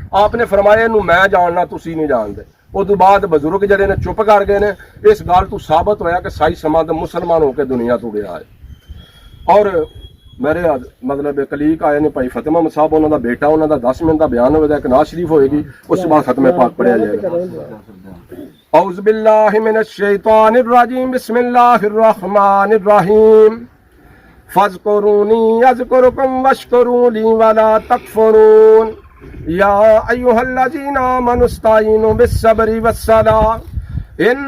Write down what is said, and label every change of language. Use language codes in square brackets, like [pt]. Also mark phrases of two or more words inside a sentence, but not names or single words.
[pa] ਆਪ ਨੇ ਫਰਮਾਇਆ ਇਹਨੂੰ ਮੈਂ ਜਾਣਨਾ, ਤੁਸੀਂ ਨਹੀਂ ਜਾਣਦੇ। ਉਦੋਂ ਬਾਅਦ ਬਜ਼ੁਰਗ ਜਿਹੜੇ ਨੇ ਚੁੱਪ ਕਰ ਗਏ ਨੇ। ਇਸ ਗੱਲ ਤੋਂ ਸਾਬਤ ਹੋਇਆ ਕਿ ਸਾਈ ਸਮੰਦ ਮੁਸਲਮਾਨ ਹੋ ਕੇ ਦੁਨੀਆ ਤੋਂ ਗਿਆ ਹੈ। ਔਰ ਮੇਰੇ ਮਤਲਬ ਕਲੀਕ ਆਏ ਨੇ ਭਾਈ ਫਤਿਮਾ ਮੁਹੰਮਦ ਸਾਹਿਬ, ਉਹਨਾਂ ਦਾ ਬੇਟਾ, ਉਹਨਾਂ ਦਾ 10 ਮਿੰਟ ਦਾ ਬਿਆਨ ਹੋਵੇਗਾ, ਇੱਕ ਨਾਜ਼ ਸ਼ਰੀਫ ਹੋਏਗੀ, ਉਸ ਤੋਂ ਬਾਅਦ ਖਤਮੇ ਪਾਕ ਪੜਿਆ ਜਾਏਗਾ। [ar] أعوذ بالله من الشيطان الرجيم بسم الله الرحمن الرحيم فاذكروني أذكركم واشكروا لي ولا تكفرون يا أيها الذين آمنوا استعينوا بالصبر والصلاة إن